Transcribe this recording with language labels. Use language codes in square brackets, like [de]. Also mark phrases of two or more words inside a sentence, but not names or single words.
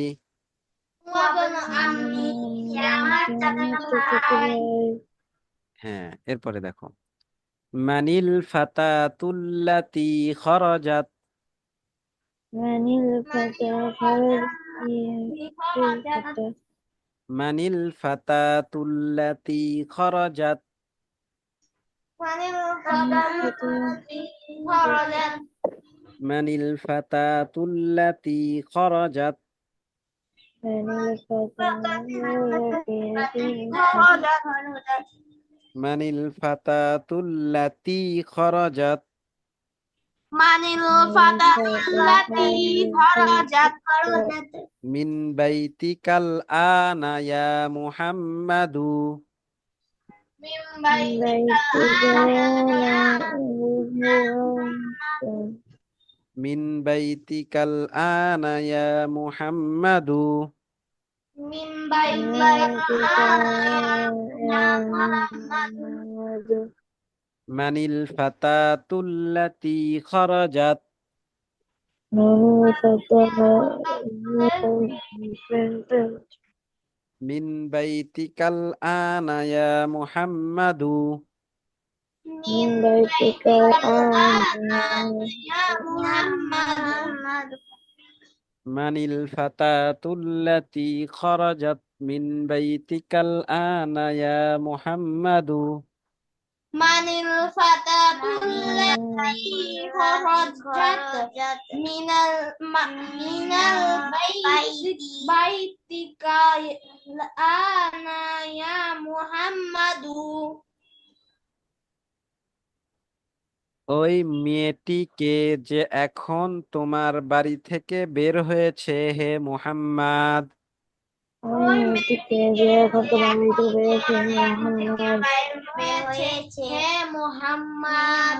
[ar] وبنو عمي সে আমার [bn] সে আমার চাচাতো চাচাতো ভাই ভাই। হ্যাঁ, এরপরে দেখো [ar] من الفتاة التي خرجت. من الفتى خرج فتى من الفتاة التي خرجت. মানিল ফাতা الفتى الذي خرجت من الفتاة التي خرجت. من الفتى খরাজাত من الفتاة التي خرجت من الفتى الذي خرجت من بيتك الآن يا محمد. من بيتك من بيتك الآن يا محمد. من بيتك من الفتاة التي خرجت من الفتى من بيتك الآن يا محمد. من بيتك يا محمد من الفتاة التي خرجت من بيتك الآن يا محمد. من الفتاة التي خرجت من البيت أنا يا محمد [bn] ওই মেয়েটিকে যে এখন তোমার বাড়ি থেকে বের হয়েছে হে মুহাম্মদ। ওই মেয়েটিকে যে এখন তোমার বাড়ি থেকে বেরিয়েছে মোহাম্মদ। হে মুহাম্মদ